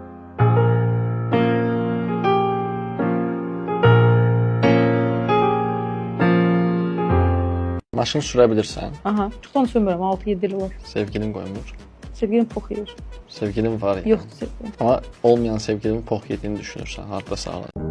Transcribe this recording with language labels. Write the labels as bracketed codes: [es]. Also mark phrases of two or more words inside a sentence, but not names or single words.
[az] Maşın sürə bilirsən. Aha, çoxdan sürmürəm, 6-7 il var. Sevgilin qoymur. Sevgilim pox yeyir. Sevgilin var ya. Yoxdur sevgilim. Ama olmayan sevgilinin pox yediğini düşünürsən, harda sağlar.